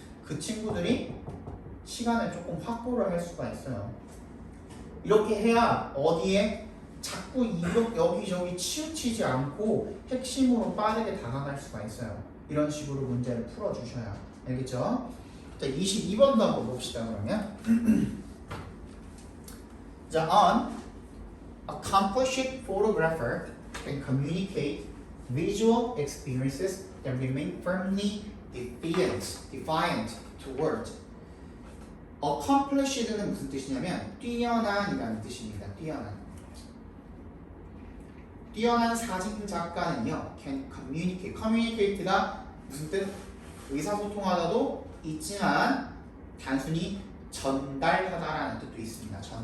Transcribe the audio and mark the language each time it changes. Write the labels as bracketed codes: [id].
[ko] 그 친구들이 시간을 조금 확보를 할 수가 있어요. 이렇게 해야 어디에 자꾸 여기저기 치우치지 않고 핵심으로 빠르게 다가갈 수가 있어요. 이런 식으로 문제를 풀어주셔야. 알겠죠? 자, 22번도 한번 봅시다, 그러면. [en] 자, on accomplished photographer can communicate visual experiences that remain firmly defiant to words. [ko] accomplished는 무슨 뜻이냐면 뛰어난이라는 뜻입니다. 뛰어난 사진 작가는요 can communicate. communicate가 무슨 뜻? 의사소통하다도 있지만 단순히 전달하다라는 뜻도 있습니다.